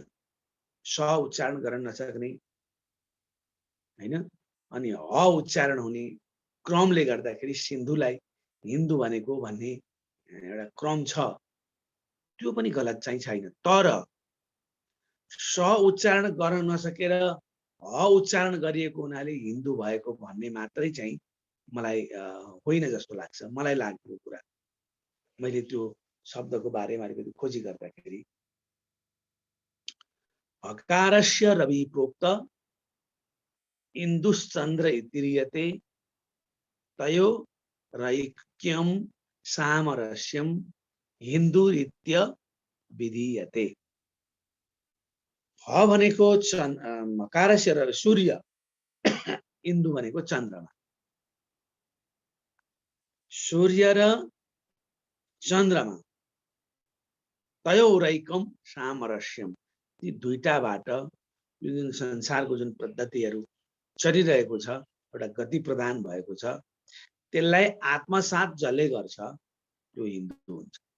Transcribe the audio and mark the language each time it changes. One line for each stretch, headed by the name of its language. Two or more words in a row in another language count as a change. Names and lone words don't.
Nepali: स उच्चारण गर्न नसक्ने हैन, अनि ह उच्चारण हुने क्रमले गर्दाखेरि सिन्धुलाई हिन्दू भनेको भन्ने एउटा क्रम छ, त्यो पनि गलत चाहिँ छैन। तर स उच्चारण गर्न नसकेर ह उच्चारण गरिएको हुनाले हिन्दू भएको भन्ने मात्रै चाहिँ मलाई होइन जस्तो लाग्छ। मलाई लागेको कुरा, मैले त्यो शब्दको बारेमा अलिकति खोजी गर्दाखेरि
Sanskrit: हकारस्य रवि प्रोक्त इन्दुश्चन्द्र इतिरियते तयो रैक्यम सामरस्यम हिन्दूरित्य विधीयते।
Nepali: ह भनेको हकारस्य र सूर्य, इन्दु भनेको चन्द्रमा। सूर्य र चन्द्रमा
Sanskrit: तयोरैकम सामरस्यम,
Nepali: ती दुईटाबाट यो जुन संसारको जुन पद्धतिहरू चलिरहेको छ, एउटा गति प्रदान भएको छ, त्यसलाई आत्मसात जसले गर्छ त्यो हिन्दू हुन्छ।